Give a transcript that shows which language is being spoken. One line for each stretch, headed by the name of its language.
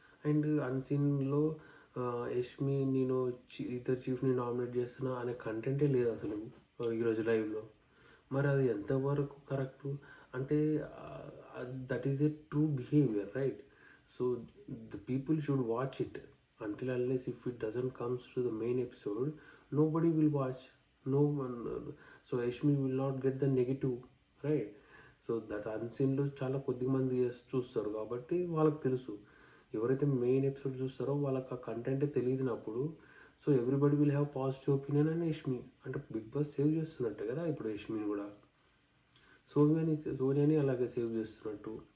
Telugu: And అన్సీన్లో Yashmi నేను ఇద్దరు చీఫ్ని nominate చేస్తున్నా అనే కంటెంటే లేదు అసలు ఈరోజు లైవ్లో. మరి అది ఎంతవరకు కరెక్టు అంటే
English: That is a true behaviour, right? So the people should watch it until unless if it doesn't comes to the main episode, nobody will watch, no one. So Ashmi will not get the negative, right?
Telugu: So that అన్సీన్లో చాలా కొద్ది మంది చూస్తారు కాబట్టి వాళ్ళకి తెలుసు. ఎవరైతే main episode చూస్తారో వాళ్ళకి ఆ కంటెంటే తెలియనప్పుడు so
English: everybody will have positive opinion
Telugu: అని యష్మి అంటే బిగ్ బాస్ సేవ్ చేస్తున్నట్టే కదా ఇప్పుడు యష్మిని కూడా. సోనియాని అలాగే సేవ్ చేస్తున్నట్టు.